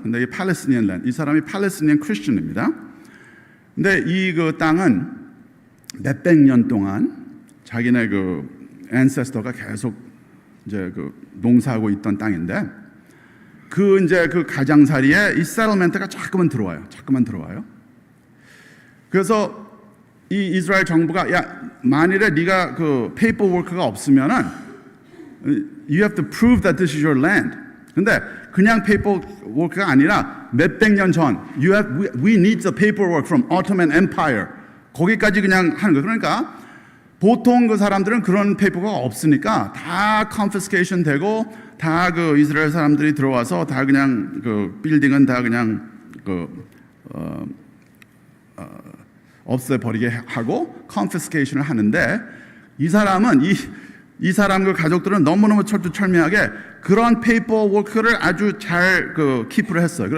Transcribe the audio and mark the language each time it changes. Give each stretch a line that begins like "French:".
Korean: 근데 이 팔레스티니안 랜드, 이 사람이 팔레스티니안 크리스천입니다. 근데 이 땅은 몇백 년 동안 자기네 앤세스터가 계속 이제 농사하고 있던 땅인데 이제 가장자리에 이 세틀멘트가 자꾸만 들어와요. 그래서 이 이스라엘 정부가 만일에 네가 페이퍼워크가 없으면은
English: you have to prove that this is your land.
Korean: 근데 그냥 페이퍼워크가 아니라 몇백 년 전
English: we need the paperwork from Ottoman Empire.
Korean: 거기까지 그냥 하는 거예요. 그러니까 보통 사람들은 그런 페이퍼가 없으니까 다 confiscation 되고 다 이스라엘 사람들이 들어와서 다 그냥 빌딩은 다 그냥 없애버리게 하고 confiscation을 하는데 이 사람은 이 사람 가족들은 너무너무 철두철미하게 그런 페이퍼워크를 아주 잘 키프를 했어요.